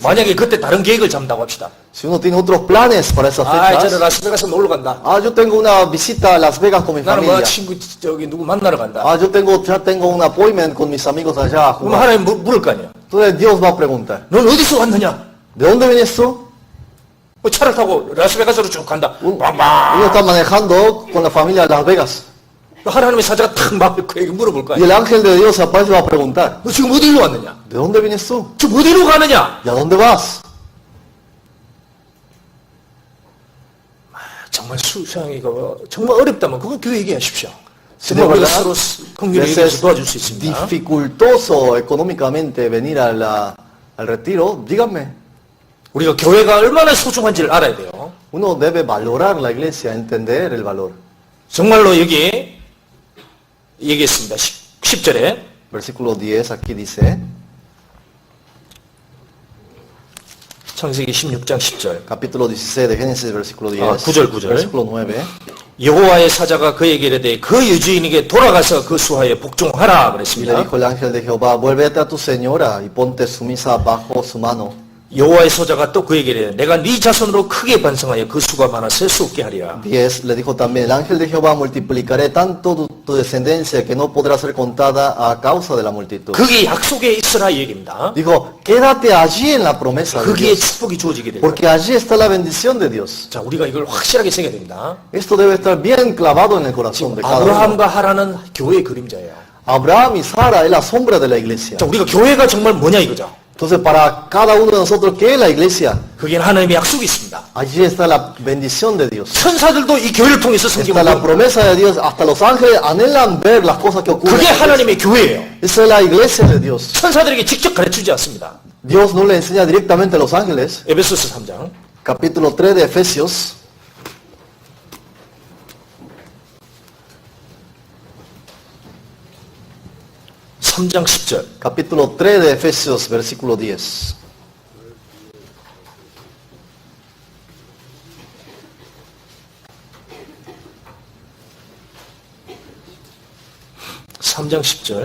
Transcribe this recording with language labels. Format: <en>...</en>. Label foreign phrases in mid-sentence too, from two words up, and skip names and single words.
<ko>만약에 그때 다른 계획을 잡는다고 합시다.</ko> <es>Si uno tiene otros planes para esas</es> <ko>아, 저는</ko> <es>fechas.</es> <ko>라스베가스 놀러 간다.</ko> <es>Ah, yo tengo una visita a Las Vegas con mi</es> <ko>나는 뭐</ko> <es>familia.</es> <ko>친구 저기 누구 만나러 간다.</ko> <es>Ah, ya tengo un appointment con mis amigos allá. a</es> <ko>그럼</ko> <es>jugar.</es> <ko>하나님 물을 거 아니야.</ko> <es>Entonces Dios va a preguntar,</es> <ko>넌 어디서 왔느냐?</ko> <es>¿de dónde vienes tú?</es> <ko>뭐 차를 타고 라스베가스로 쭉 간다.</ko> <es>Uno</es> <ko>빵빵.</ko> <es>está manejando con la familia a Las Vegas.</es> <ko>하나님의 사자가 탁 막 그에게 물어볼 거</ko> <es>Y el</es> <ko>아니야.</ko> <es>ángel de Dios aparece y va a preguntar,</es> <ko>너 지금 어디로 왔느냐?</ko> <es>¿de dónde vienes tú?</es> <ko>지금 어디로 가느냐?</ko> <es>¿Y a dónde vas?</es> <ko>정말 수상이가 정말 어렵다면 그건 교회 얘기하십시오.</ko> <es>Si</es> <ko>정말</ko> <es>de</es> <ko>우리가</ko> <es>verdad</es> <ko>서로 긍휼히</ko> <es>les</es> <ko>얘기해서</ko> <es>es</es> <ko>도와줄 수 있습니다.</ko> <es>dificultoso económicamente venir al retiro, díganme.</es> <ko>우리가 교회가 얼마나 소중한지를 알아야 돼요.</ko> <es>Uno debe valorar la iglesia, entender el valor.</es> <ko>정말로 여기 얘기했습니다. 10절에</ko> <es>Versículo 10 aquí dice,</es> <ko>창세기 16장 10절.</ko> <es>capítulo 16 de Génesis, versículo 10.</es> <ko>Ah, 9.</ko> <es>Versículo 9.</es> <ko>여호와의 사자가 그에게 이르되 그 유주인에게 돌아가서 그 수하에 복종하라</ko> <es>Y le</es> <ko>그랬습니다.</ko> <es>dijo el ángel de Jehová, vuélvete a tu señora y ponte sumisa bajo su mano.</es> <ko>여호와의 사자가 또 그에게 이르되 내가 네 자손으로 크게 번성하여 그 수가 많아 셀 수 없게 하리라.</ko> <es>10. Le dijo también, el ángel de Jehová, multiplicaré tanto tu descendencia que no podrá ser contada a causa de la multitud.</es> <ko>그게 약속에 있으라 이 얘기입니다.</ko> <es>Dijo, quédate allí en la promesa de</es> <ko>거기에</ko> <es>Dios,</es> <ko>축복이 주어지게 돼요.</ko> <es>porque allí está la bendición de Dios.</es> <ko>자, 우리가 이걸 확실하게 새겨야 됩니다.</ko> <es>Esto debe estar bien clavado en el corazón de cada uno.</es> <ko>아브라함과 하라는 교회의 그림자예요.</ko> <es>Abraham y Sara es la sombra de la iglesia.</es> <ko>자, 우리가 교회가 정말 뭐냐 이거죠.</ko> <es>Entonces, para cada uno de nosotros, ¿qué es la iglesia?</es> <ko>거기에는 하나님의 약속이 있습니다.</ko> <es>Allí está la bendición de Dios.</es> <ko>천사들도 이 교회를 통해서</ko> <es>Está</es> <ko>성경을</ko> <es>la</es> <ko>보는</ko> <es>promesa de Dios. Hasta los ángeles anhelan ver las cosas que ocurren.</es> <ko>그게</ko> <es>en la iglesia.</es> <ko>하나님의 교회예요.</ko> <es>Esa es la iglesia de Dios.</es> <ko>천사들에게 직접 가르치지 않습니다.</ko> <es>Dios no le enseña directamente a los ángeles.</es> <ko>에베소서 3장</ko> <es>Capítulo 3 de Efesios.</es> <ko>(3장 10절)</ko> <es>Capítulo 3 de Efesios, versículo 10.</es> <ko>(3장 10절)</ko>